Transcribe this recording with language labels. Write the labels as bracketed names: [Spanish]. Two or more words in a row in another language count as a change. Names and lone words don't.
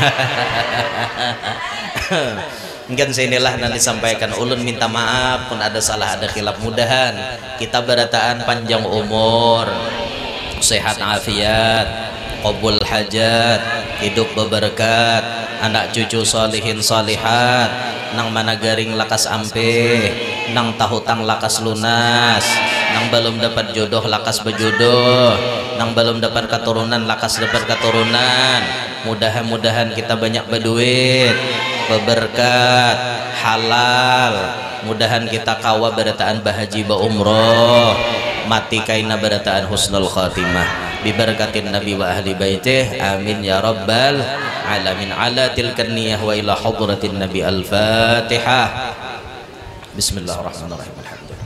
[Banjar] Mungkin sinilah nanti sampaikan ulun minta maaf pun ada salah, ada khilaf, mudahan kita berataan panjang umur, sehat afiat, qabul hajat, hidup berberkat, anak cucu [Arabic] صالحين صالحات, [Banjar] nang mana garing lakas ampe, nang tahutang lakas lunas, nang belum dapat jodoh lakas berjodoh, nang belum dapat keturunan lakas dapat keturunan. Mudah-mudahan kita banyak berduit, berberkat, halal. Mudahan kita kawa berataan bahaji ba umroh. mati kaina barataan [Arabic] حسن الخاتمة ببركة النبي وأهل بيته آمين يا رب العالمين على تلك النية وإلى حضرة النبي الفاتحة بسم الله الرحمن الرحيم.